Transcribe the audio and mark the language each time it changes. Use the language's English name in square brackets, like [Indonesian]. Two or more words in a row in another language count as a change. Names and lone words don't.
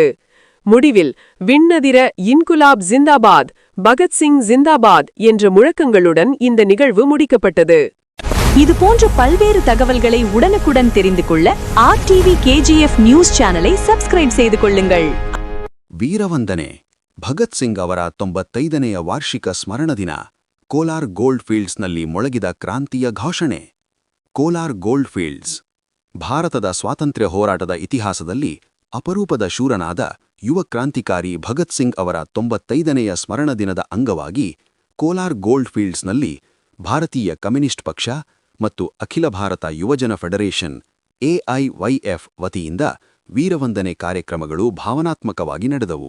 [Tamil] முடிவில் விண்ணதிர [Urdu] انقلاب زندہ باد, [Tamil] பகத்சிங் ஜிந்தாபாத் என்ற முழக்கங்களுடன் இந்த நிகழ்வு முடிக்கப்பட்டது. இதுபோன்ற பல்வேறு தகவல்களை உடனுக்குடன் தெரிந்து கொள்ள RTV KGF [English] news channel [Tamil] சப்ஸ்கிரைப் செய்து கொள்ளுங்கள். [Kannada] ವೀರವಂದನೆ ಭಗತ್ಸಿಂಗ್ ಅವರ 95ನೇ ವಾರ್ಷಿಕ ಸ್ಮರಣ ದಿನ. ಕೋಲಾರ್ ಗೋಲ್ಡ್ ಫೀಲ್ಡ್ಸ್ನಲ್ಲಿ ಮೊಳಗಿದ ಕ್ರಾಂತಿಯ ಘೋಷಣೆ. ಕೋಲಾರ್ ಗೋಲ್ಡ್ ಫೀಲ್ಡ್ಸ್ ಭಾರತದ ಸ್ವಾತಂತ್ರ್ಯ ಹೋರಾಟದ ಇತಿಹಾಸದಲ್ಲಿ ಅಪರೂಪದ ಶೂರನಾದ ಯುವ ಕ್ರಾಂತಿಕಾರಿ ಭಗತ್ಸಿಂಗ್ ಅವರ 95ನೆಯ ಸ್ಮರಣ ದಿನದ ಅಂಗವಾಗಿ ಕೋಲಾರ್ ಗೋಲ್ಡ್ ಫೀಲ್ಡ್ಸ್ನಲ್ಲಿ ಭಾರತೀಯ ಕಮ್ಯುನಿಸ್ಟ್ ಪಕ್ಷ ಮತ್ತು ಅಖಿಲ ಭಾರತ ಯುವಜನ ಫೆಡರೇಷನ್ AIYF ವತಿಯಿಂದ ವೀರವಂದನೆ ಕಾರ್ಯಕ್ರಮಗಳು ಭಾವನಾತ್ಮಕವಾಗಿ ನಡೆದವು.